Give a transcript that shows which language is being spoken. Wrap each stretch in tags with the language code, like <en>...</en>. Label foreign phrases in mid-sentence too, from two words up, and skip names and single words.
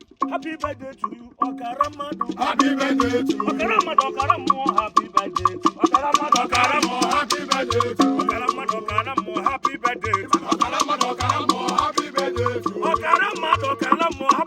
<en>Happy birthday to you,</en> <ig>ọkara mmadụ.</ig> <en>Happy birthday to you.</en> <ig>Ọkara mmadụ, ọkara mmụọ,</ig> <en>happy birthday.</en> <ig>Ọkara mmadụ, ọkara mmụọ.</ig> <en>Happy birthday to you.</en> <ig>Ọkara mmadụ, ọkara mmụọ,</ig> <en>happy birthday.</en> <ig>Ọkara mmadụ, ọkara mmụọ,</ig> <en>happy birthday to you.</en> <ig>Ọkara mmadụ, ọkara mmụọ.</ig>